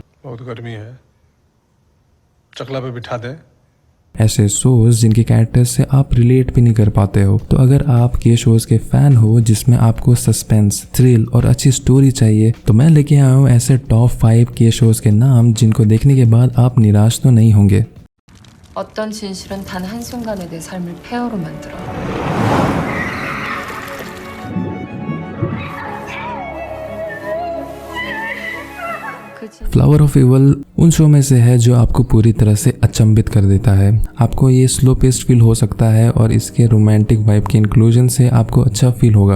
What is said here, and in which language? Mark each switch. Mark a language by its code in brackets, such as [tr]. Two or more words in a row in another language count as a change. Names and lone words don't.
[hi] बहुत गर्मी है, चकला पे बिठा दे। ऐसे शोज जिनके कैरेक्टर्स से आप रिलेट भी नहीं कर पाते हो। तो अगर आप के शोज के फैन हो जिसमें आपको [en] suspense, thrill [hi] और अच्छी स्टोरी चाहिए तो मैं लेके आया हूँ ऐसे टॉप 5 के शोज के नाम जिनको देखने के बाद आप निराश तो नहीं होंगे। [ko] 어떤 진실은 단 한순간에 내 삶을 폐허로 만들어. [hi] फ्लावर ऑफ इवल उन शो में से है जो आपको पूरी तरह से अचंभित कर देता है। आपको ये [en] slow paced [hi] फील हो सकता है और इसके [en] romantic vibe [hi] के इंक्लूजन से आपको अच्छा फील होगा।